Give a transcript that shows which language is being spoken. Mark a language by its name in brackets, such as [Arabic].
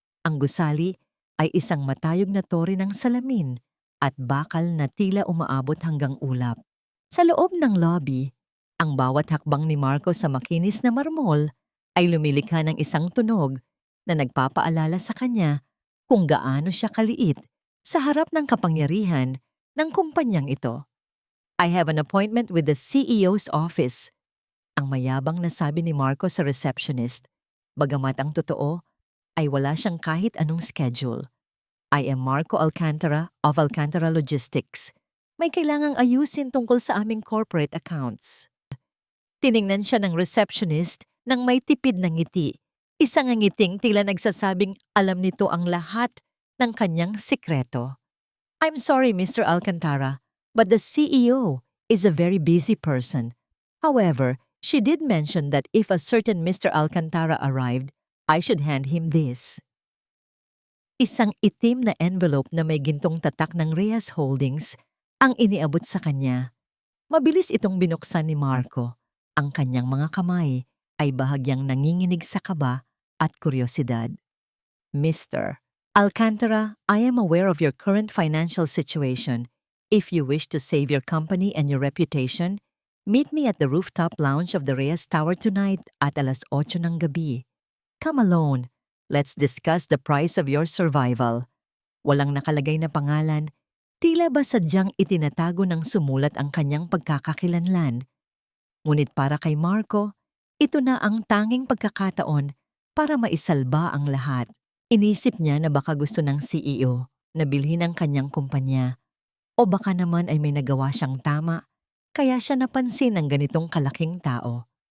[Filipino] Ang gusali ay isang matayog na tore ng salamin at bakal na tila umaabot hanggang ulap. Sa loob ng lobby, ang bawat hakbang ni Marco sa makinis na marmol ay lumilikha ng isang tunog na nagpapaalala sa kanya kung gaano siya kaliit sa harap ng kapangyarihan ng kumpanyang ito. [English] I have an appointment with the CEO's office. [Filipino] Ang mayabang na sabi ni Marco sa receptionist, bagamat ang totoo ay wala siyang kahit anong schedule. [English] I am Marco Alcantara of Alcantara Logistics. [Filipino] May kailangang ayusin tungkol sa aming corporate accounts. Tiningnan siya ng receptionist nang may tipid na ngiti. Isang ngiting tila nagsasabing alam nito ang lahat ng kanyang sikreto. [English] I'm sorry, Mr. Alcantara, but the CEO is a very busy person. However, she did mention that if a certain Mr. Alcantara arrived, I should hand him this. [Filipino] Isang itim na envelope na may gintong tatak ng Reyes Holdings ang iniabot sa kanya. Mabilis itong binuksan ni Marco. Ang kanyang mga kamay ay bahagyang nanginginig sa kaba at kuryosidad. [English] Mr. Alcantara, I am aware of your current financial situation. If you wish to save your company and your reputation, meet me at the rooftop lounge of the Reyes Tower tonight at [Filipino] alas 8 ng gabi. [English] Come alone. Let's discuss the price of your survival. [Filipino] Walang nakalagay na pangalan, tila ba sadyang itinatago ng sumulat ang kanyang pagkakakilanlan. Ngunit para kay Marco, ito na ang tanging pagkakataon para maisalba ang lahat. Inisip niya na baka gusto ng CEO na bilhin ang kanyang kumpanya o baka naman ay may nagawa siyang tama kaya siya napansin ng ganitong kalaking tao.